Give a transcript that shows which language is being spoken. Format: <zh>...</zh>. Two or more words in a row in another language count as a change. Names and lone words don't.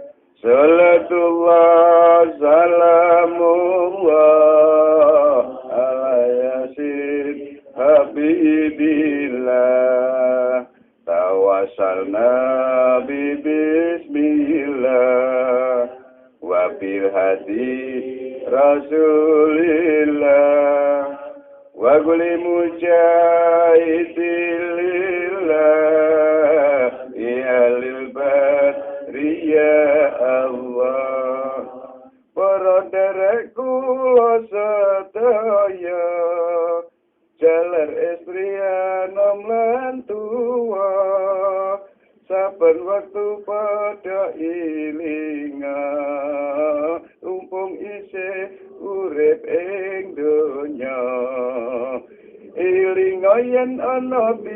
<ar>صلاة الله سلام الله على يس حبيب الله. توسلنا بسم الله وبالهادي رسول الله وكل مجاهد لله يا للبرية الله.</ar> <jv>Para derek kula sedaya jalar istri anom lan tuwa saben wektu padha ilinga umpung isih urip ing donya ilinga yen ana</jv>